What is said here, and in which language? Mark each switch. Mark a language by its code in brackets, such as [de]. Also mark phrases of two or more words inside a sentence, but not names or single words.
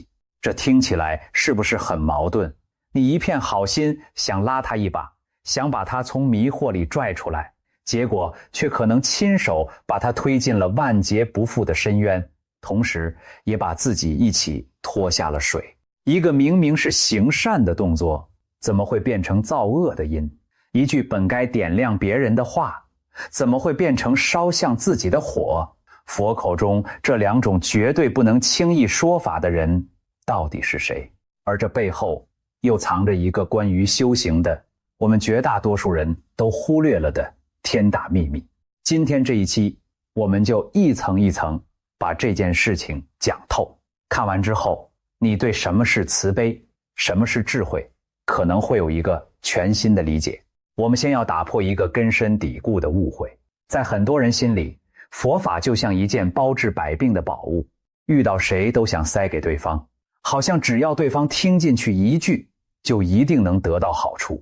[zh] 這聽起來是不是很矛盾？你一片好心想拉他一把，想把他從迷惑裡拽出來，結果卻可能親手把他推進了萬劫不復的深淵，同時也把自己一起拖下了水。一個明明是行善的动作，怎麼會變成造惡的因？一句本該點亮別人的話，怎麼會變成燒向自己的火？佛口中這2種絕對不能輕易說法的人到底是誰？而這背後又藏着一個關於修行的，我們絕大多數人都忽略了的天大秘密。今天這一期，我們就一層一层把這件事情講透。看完之後，你對什麼是慈悲，什麼是智慧，可能會有一個全新的理解。我们先要打破一個根深蒂固的誤會，在很多人心裡，佛法就像一件包治百病的寶物，遇到誰都想塞給對方，好像只要對方聽進去一句，就一定能得到好處。